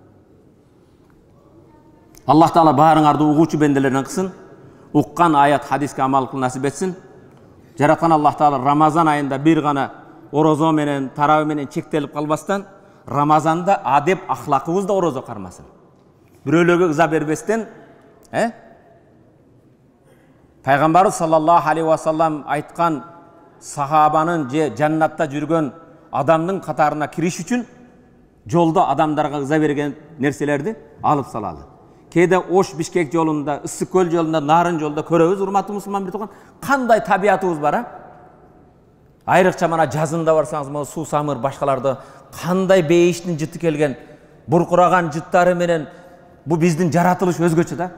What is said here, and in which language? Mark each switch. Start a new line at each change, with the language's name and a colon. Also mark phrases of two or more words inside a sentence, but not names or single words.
Kyrgyz: Аллах Таала баарыңарды угуучу бенделерден кылсын, уккан аят хадиске амал кылып насип этсин. Жараткан Аллах Таала Рамазан айында бир гана орозо менен, тарабы менен чектелип калбастан, Рамазанда адеп ахлакыбызды орозо кармасын. Бирөөлөргө ыза бербестен, Пайгамбарыбыз
Arabic: صلى الله عليه وسلم
Kyrgyz: айткан сахабанын же жаннатта жүргөн адамдын катарына кириш үчүн жолдо адамдарга ыза берген нерселерди алып салалы. Кээде Ош Бишкек жолунда, Ысык көл жолунда, Нарын жолунда көрөбүз, урматтуу мусулман бир тууган, кандай табиятыбыз бар, Айрыкча мана жазында барсаңыз, могу суу самыр башкаларда кандай бейиштин жыты келген, буркураган жыттары менен бу биздин жаратылыш өзгөчө да.